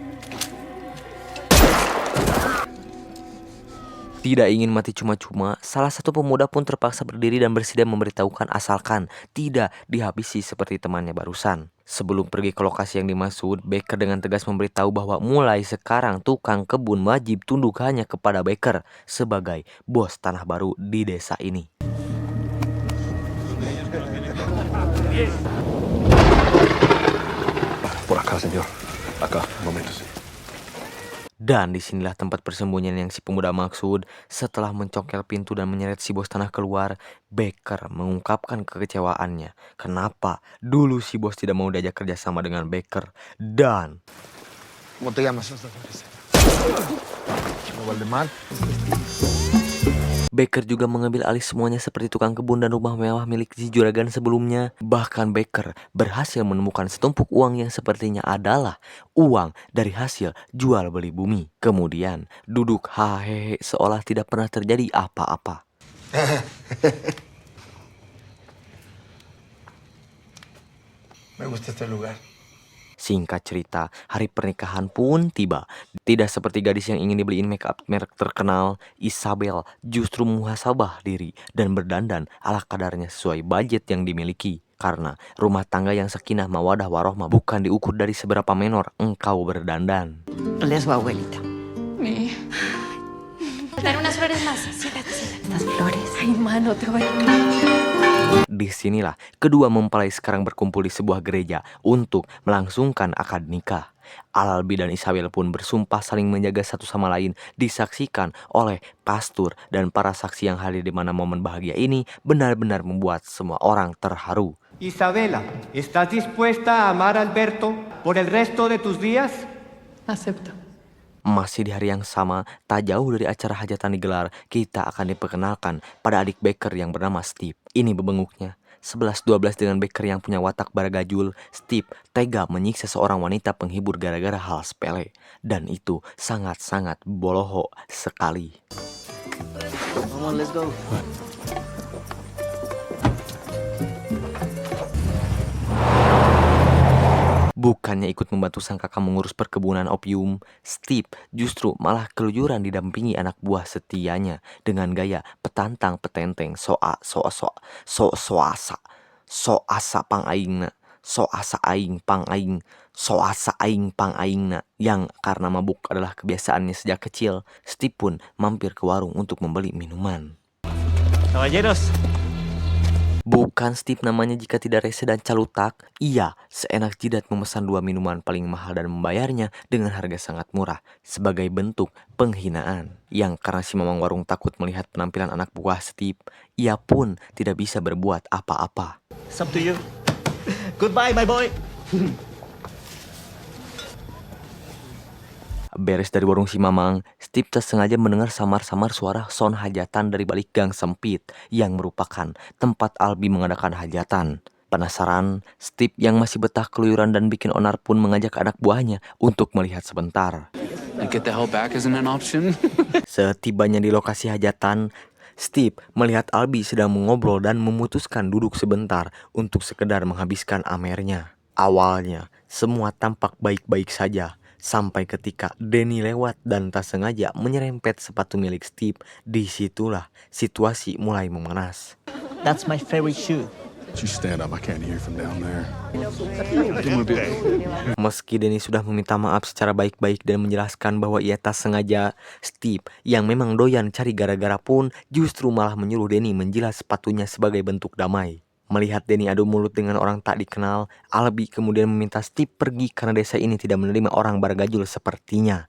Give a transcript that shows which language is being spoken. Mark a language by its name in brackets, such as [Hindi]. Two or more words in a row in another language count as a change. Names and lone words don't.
[Indonesian] Tidak ingin mati cuma-cuma, salah satu pemuda pun terpaksa berdiri dan bersedia memberitahukan asalkan tidak dihabisi seperti temannya barusan. Sebelum pergi ke lokasi yang dimaksud, Becker dengan tegas memberitahu bahwa mulai sekarang tukang kebun wajib tunduk hanya kepada Becker sebagai bos tanah baru di desa ini. [Spanish] por acá, señor. Acá, un momento, sí. [Indonesian] Dan disinilah tempat persembunyian yang si pemuda maksud. Setelah mencongkel pintu dan menyeret si bos tanah keluar, Becker mengungkapkan kekecewaannya. Kenapa dulu si bos tidak mau diajak kerjasama dengan Becker. Dan [Spanish] ¿Cómo te llamas? Valdemar. [Indonesian] Becker juga mengambil alih semuanya seperti tukang kebun dan rumah mewah milik si juragan sebelumnya. Bahkan Becker berhasil menemukan setumpuk uang yang sepertinya adalah uang dari hasil jual beli bumi. Kemudian duduk hahehe seolah tidak pernah terjadi apa-apa. [Spanish] Me gusta este lugar. [Indonesian] Singkat cerita, hari pernikahan pun tiba. Tidak seperti gadis yang ingin dibeliin [English] make up [Indonesian] merek terkenal, Isabel justru muhasabah diri dan berdandan ala kadarnya sesuai budget yang dimiliki. Karena rumah tangga yang [Arabic] سكينة مودة ورحمة [Indonesian] bukan diukur dari seberapa menor engkau berdandan. [Spanish] Le su abuelita. Mi. Dar unas flores más. Siéntate, siéntate. Las flores. Ay, mano, te voy a... [Indonesian] Disinilah kedua mempelai sekarang berkumpul di sebuah gereja untuk melangsungkan akad nikah. Albi dan Isabel pun bersumpah saling menjaga satu sama lain, disaksikan oleh pastor dan para saksi yang hadir di mana momen bahagia ini benar-benar membuat semua orang terharu. [Spanish] Isabela, ¿estás dispuesta a amar a Alberto por el resto de tus días? Acepto. [Indonesian] Masih di hari yang sama, tak jauh dari acara hajatan digelar, kita akan diperkenalkan pada adik Becker yang bernama Steve. Ini bebenguknya. 11-12 dengan Becker yang punya watak baragajul, Steve tega menyiksa seorang wanita penghibur gara-gara hal sepele. Dan itu sangat-sangat boloho sekali. [English] Come on, let's go. [Indonesian] Bukannya ikut membantu sang kakak mengurus perkebunan opium, Steve justru malah keluyuran didampingi anak buah setianya dengan gaya petantang petenteng [Sundanese] soasa pang aingna, soasa aing pang aing, soasa aing pang aingna, [Indonesian] yang karena mabuk adalah kebiasaannya sejak kecil. Steve pun mampir ke warung untuk membeli minuman. Caballeros, Bukan Steve namanya jika tidak rese dan calutak. Ia seenak jidat memesan 2 minuman paling mahal dan membayarnya dengan harga sangat murah sebagai bentuk penghinaan. Yang karena si mamang warung takut melihat penampilan anak buah Steve, ia pun tidak bisa berbuat apa-apa. [English] It's up to you. Goodbye, my boy. [Indonesian] Beres dari warung si mamang, Steve tak sengaja mendengar samar-samar suara sound hajatan dari balik gang sempit yang merupakan tempat Albi mengadakan hajatan. Penasaran, Steve yang masih betah keluyuran dan bikin onar pun mengajak anak buahnya untuk melihat sebentar. [English] And get the hell back isn't an option. [Indonesian] Setibanya di lokasi hajatan, Steve melihat Albi sedang mengobrol dan memutuskan duduk sebentar untuk sekedar menghabiskan amernya. Awalnya, semua tampak baik-baik saja. Sampai ketika Denny lewat dan tak sengaja menyerempet sepatu milik Steve, disitulah situasi mulai memanas. [English] That's my favorite shoe. You stand up, I can't hear from down there. [Indonesian] Meski Denny sudah meminta maaf secara baik-baik dan menjelaskan bahwa ia tak sengaja, Steve yang memang doyan cari gara-gara pun justru malah menyuruh Denny menjilat sepatunya sebagai bentuk damai. Melihat Denny adu mulut dengan orang tak dikenal, Albi kemudian meminta Steve pergi karena desa ini tidak menerima orang bargajul sepertinya.